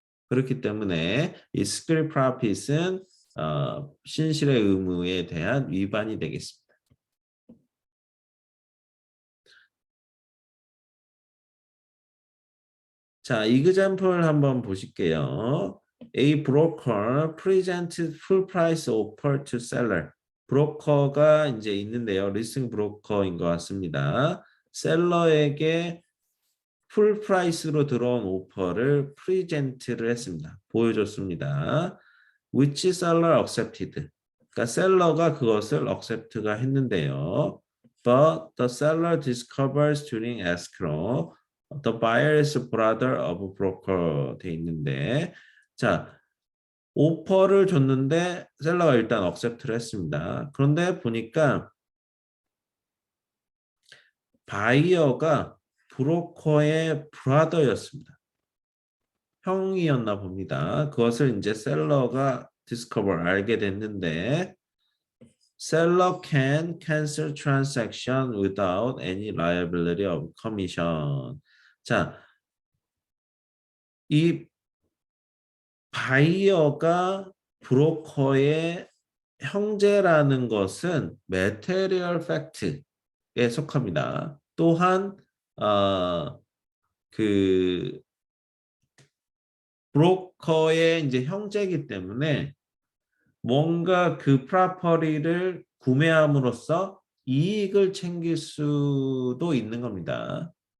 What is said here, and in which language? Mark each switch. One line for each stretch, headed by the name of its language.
Korean: 그렇기 때문에 이 스크립 프로핏은 신실의 의무에 대한 위반이 되겠습니다. 자, example 한번 보실게요.
English: A broker presented full price offer to seller.
Korean: 브로커가 이제 있는데요. 리스팅 브로커인 것 같습니다. 셀러에게 풀 프라이스로 들어온 오퍼를 프리젠트를 했습니다. 보여줬습니다.
English: Which seller accepted?
Korean: 그러니까 셀러가 그것을 accept가 했는데요.
English: But the seller discovers during escrow the buyer is brother of broker
Korean: 돼 있는데 자 오퍼를 줬는데 셀러가 일단 accept를 했습니다. 그런데 보니까 바이어가 브로커의 브라더였습니다. 형이었나 봅니다. 그것을 이제 셀러가 discover 알게 됐는데
English: seller can cancel transaction without any liability of commission.
Korean: 자, 이 바이어가 브로커의 형제라는 것은 material fact에 속합니다. 또한 그 브로커의 이제 형제이기 때문에 뭔가 그 프로퍼리를 구매함으로써 이익을 챙길 수도 있는 겁니다.